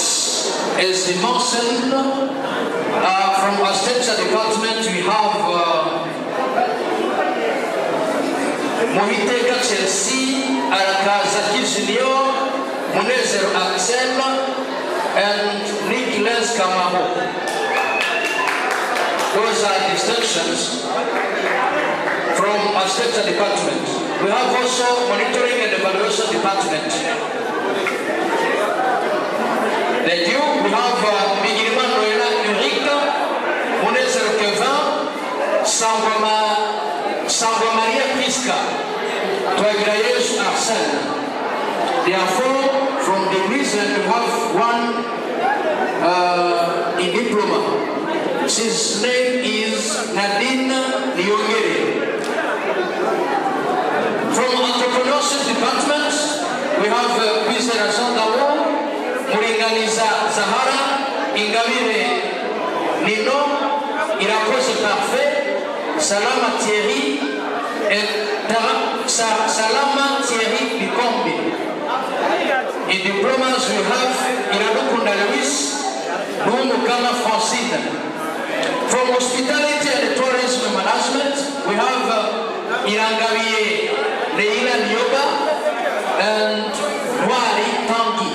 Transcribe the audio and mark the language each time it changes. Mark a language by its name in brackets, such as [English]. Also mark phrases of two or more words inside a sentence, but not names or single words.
[English] As the mentioned, from our Architecture Department, we have Mohiteka Chelsea, Arakazaki Junior, Munezer Axel, and Nicholas Kamaho. Those are distinctions from our Architecture Department. We have also Monitoring and Evaluation Department. Thank you. We have Bigirman Noela Ulrika, Munezer Kevin, Sangwa Maria Priska, Toagrayesh Arsène. Therefore, from the reason we have one in diploma. His name is Nadine Liongere. From Entrepreneurship Department, we have Kwizera Sandawo, Muringaniza Zahara, Ingabire Nino, Irakoze Parfait, Salama Thierry, et Salama Thierry Bikombi. In diplomas, we have Iradukunda Luis, Mumukama Francine. From Hospitality and Tourism Management, we have Irangawiye Leila Nyoba and Nwari Tangi.